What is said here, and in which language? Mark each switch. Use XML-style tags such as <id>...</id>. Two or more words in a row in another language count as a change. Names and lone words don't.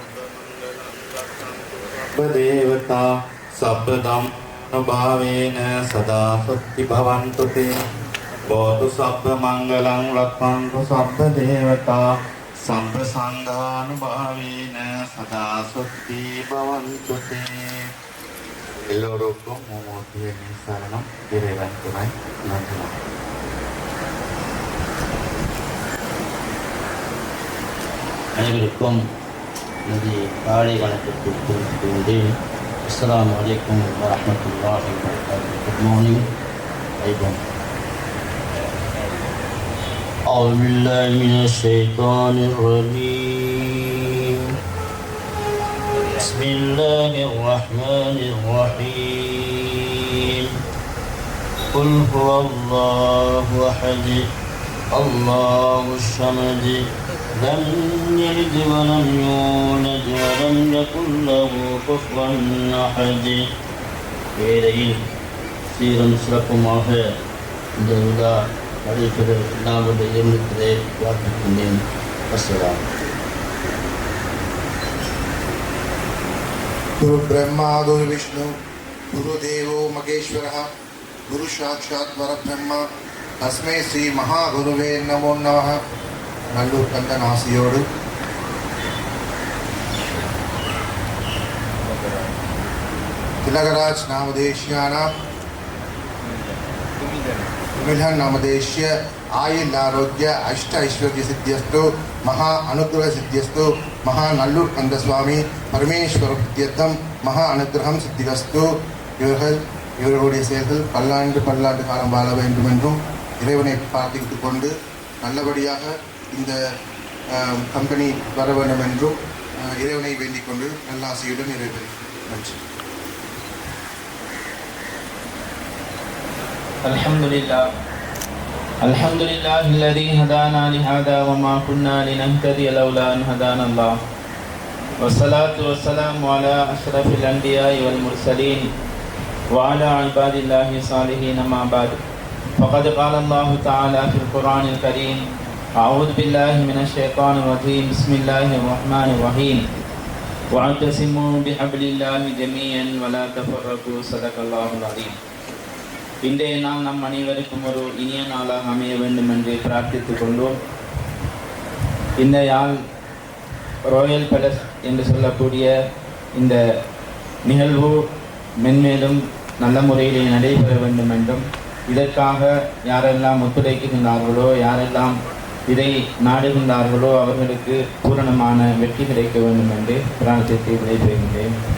<pi>sabba devata sabba dhammabhavena sada sukhibhavantu te Bhavatu sabba mangalam rakhantu sabba devata sabba sanghanubhavena sada sukhti bhavantu te</pi> <ta>எல்லோருக்கும் மூர்த்தியின் சரணம் இறைவன் துணை நன்றி அனைவருக்கும் எனது காலை வணக்கத்தை தெரிவித்துள்ளேன்.</ta> <ar>السلام عليكم ورحمة الله وبركاته.</ar> <en>Good morning ஐபம்.</en> <ar>أعوذ بالله من الشيطان الرجيم. بسم الله الرحمن الرحيم. قل هو الله أحد الله الصمد لم يلد ولم يولد ولم يكن له كفوا أحد</ar> <ta>வேளையில் சீரும் சிறப்புமாக இந்த விழா நடைபெற நாங்கள் எண்ணிக்கிறே பிரார்த்திக்கின்றேன்.</ta> <ar>அஸ்ஸலாம்.</ar> <sa>गुरु ब्रह्मा गुरु विष्णु गुरु देवो महेश्वरः गुरु साक्षात् परब्रह्म तस्मै श्री महागुरुवे नमो नमः. நல்லூர் கந்தன் ஆசியோடு திலகராஜ் நாமதேஷ்யானாம் मिलन नामदेश्य आयुल आरोग्य अष्ट ऐश्वर्य सिद्ध्यस्तु महा अनुग्रह सिद्ध्यस्तु महा नल्लूर कंद स्वामी परमेश्वर प्रत्यर्थम महा अनुग्रहम सिद्धिरस्तु.</sa> <ta>இவர்களுடைய செயல்கள் பல்லாண்டு காலம் வாழ வேண்டும் என்றும் இறைவனை பிரார்த்தித்துக் கொண்டு நல்லபடியாக இந்த கம்பெனி வர வேண்டும் என்றும் இறைவனை வேண்டிக் கொண்டு நல்ல ஆசையுடன் நிறைவேறுகிறேன். நன்றி.</ta> <ar>الحمد لله الذي هدانا لهذا وما كنا لنهتدي لولا أن هدانا الله والصلاة والسلام على أشرف الأنبياء والمرسلين وعلى عباد الله الصالحين ما بعد فقد قال الله تعالى في القرآن الكريم أعوذ بالله من الشيطان الرجيم بسم الله الرحمن الرحيم واعتصموا بحبل الله جميعا ولا تفرقوا صدق الله العظيم.</ar> <ta>இன்றைய நாள் நம் அனைவருக்கும் ஒரு இனிய நாளாக அமைய வேண்டும் என்று பிரார்த்தித்துக் கொண்டோம். இந்த யாழ் ராயல் பேலஸ் என்று சொல்லக்கூடிய இந்த நிகழ்வு மென்மேலும் நல்ல முறையிலே நடைபெற வேண்டும் என்றும் இதற்காக யாரெல்லாம் ஒத்துழைக்கின்றார்களோ யாரெல்லாம் இதை நாடுகின்றார்களோ அவர்களுக்கு பூரணமான வெற்றி கிடைக்க வேண்டும் என்று பிரார்த்தித்து விடைபெறுகின்றேன்.</ta>